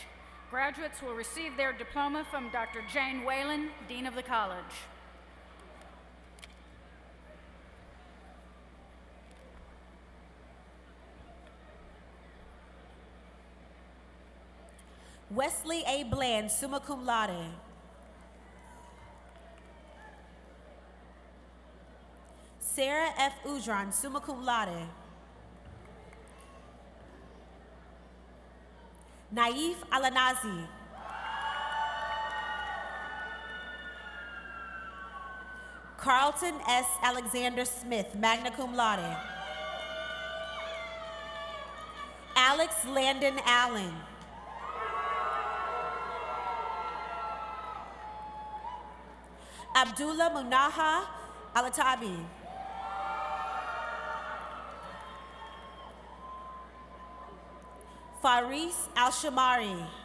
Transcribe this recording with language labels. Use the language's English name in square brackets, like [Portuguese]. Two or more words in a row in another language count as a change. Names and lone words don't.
[English] Graduates will receive their diploma from Dr. Jane Whalen, Dean of the College. Wesley A. Bland, [Latin] summa cum laude. [English] Sarah F. Udran, [Latin] summa cum laude. [English] Naif Alanazi. Carlton S. Alexander Smith, [Latin] magna cum laude. [English] Alex Landon Allen. Abdullah Munaha Alatabi. Faris Al-Shamari.